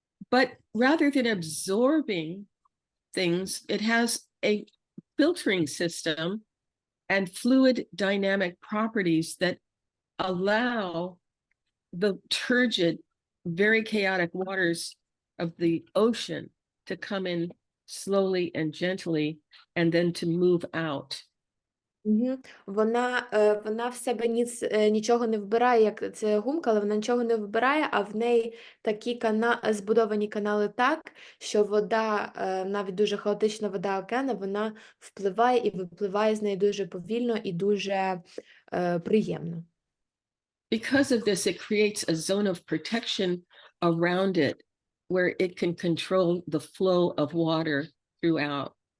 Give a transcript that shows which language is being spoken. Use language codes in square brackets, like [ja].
[en] but rather than absorbing things, it has a filtering system and fluid dynamic properties that allow the turgid, very chaotic waters of the ocean to come in slowly and gently, and then to move out. [uk] Вона в себе нічого не вбирає, як це гумка, але вона нічого не вбирає, а в неї такі збудовані канали так, що вода, навіть дуже хаотична вода океану, вона впливає і випливає з неї дуже повільно і дуже приємно. [en] Because of this, it creates a zone of protection around it where it can control the flow of water throughout.